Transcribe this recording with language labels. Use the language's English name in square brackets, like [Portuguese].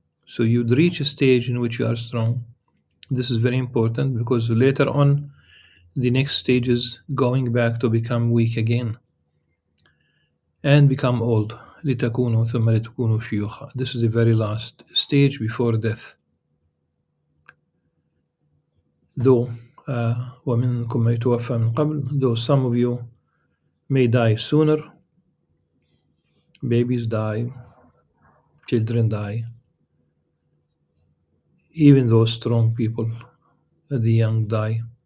[English] So you'd reach a stage in which you are strong. This is very important because later on, the next stage is going back to become weak again and become old. [Arabic] لتكونوا ثم لتكونوا شيوخا. [English] This is the very last stage before death. Though [Arabic] ومنكم من يتوفى من قبل, [English] though some of you may die sooner, babies die, children die, even those strong people, the young die.